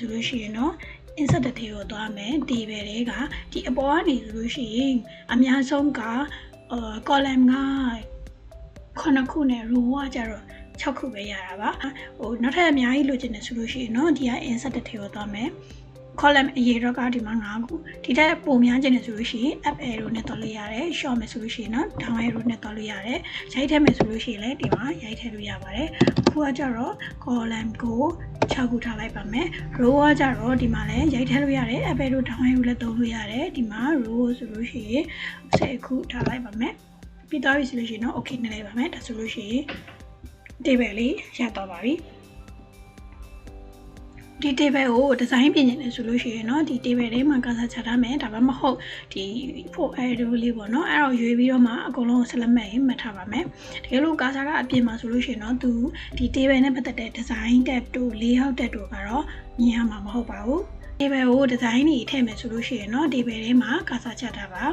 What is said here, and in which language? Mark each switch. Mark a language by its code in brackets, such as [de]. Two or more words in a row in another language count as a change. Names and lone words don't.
[my] ဆိုလို့ရှိရင်တော့ insert တစ်ထဲကိုသွားမယ် table ထဲကဒီအပေါ်ကနေဆိုလို့ရှိရင်အများဆုံးကcolumn က9ခုနဲ့ row ကကျတော့6ခုပဲရတာပါ နောက်ထပ်အများကြီးလိုချင်တယ်ဆိုလို့ရှိရင်တော့ဒီက insert တစ်ထဲကိုသွားမယ်column အရေးတော့ကဒီမှာ9ခုဒီထက်ပုံများချင်တယ်ဆို လို့ရှိရင် [en] up arrow [my] နဲ့တော်လို့ရတယ် short မယ်ဆိုလို့ရှိရင်တော့ [en] down arrow [my] နဲ့တော်လို့ရတယ်ရိုက်ထည့်မယ်ဆိုလို့ရှိရင်လည်းဒီမှာရိုက်ထည့်လို့ရပါတယ်အခုကကြတော့ column ကို6ခုထားလိုက်ပါမယ် row ကကြတော့ဒီမှာလည်းရိုက်ထည့်လို့ရတယ် [en] up arrow down arrow [my] လည်းသုံးလို့ရတယ်ဒီမှာ row ဆိုလို့ရှိရင်10ခုထားလိုက်ပါမယ်ပြီးတော့ဆိုလို့ရှိရင်တော့ okay နဲ့လိုက်ပါမယ်ဒါဆိုလို့ရှိရင် table လေးရတော့ပါပြီ ဒီ table ကို design ပြင်နေတယ်ဆိုလို့ရှိရင်เนาะဒီ table ထဲမှာ cursor ချထားမယ်ဒါမှမဟုတ်ဒီ [en] for arrow [my] လေးပေါ့เนาะအဲ့တော့ရွေးပြီးတော့မှအကုန်လုံးဆက်လက်မှတ်ရင်မှတ်ထားပါမယ်တကယ်လို့ cursor ကအပြင်မှာဆိုလို့ရှိရင်เนาะသူဒီ table နဲ့ပတ်သက်တဲ့ [en] design tab [my] တို့ [en] layout tab [my] တို့ကတော့မြင်ရမှာမဟုတ်ပါဘူး table ကို design တွေထည့်မယ်ဆိုလို့ရှိရင်เนาะ table ထဲမှာ cursor ချထားပါ